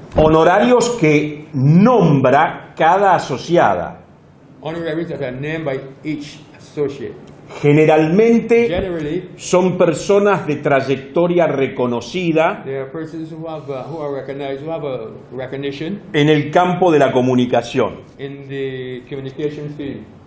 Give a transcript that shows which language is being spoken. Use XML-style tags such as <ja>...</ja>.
<es>Honorarios que nombra cada asociada.</es> <en>Honoraries that are named by each associate.</en> <es>Generalmente</es> <en>Generally,</en> <es>son personas de trayectoria reconocida</es> <en>there are persons who are recognized, who have a recognition</en> <es>en el campo de la comunicación,</es> <en>in the communication field,</en>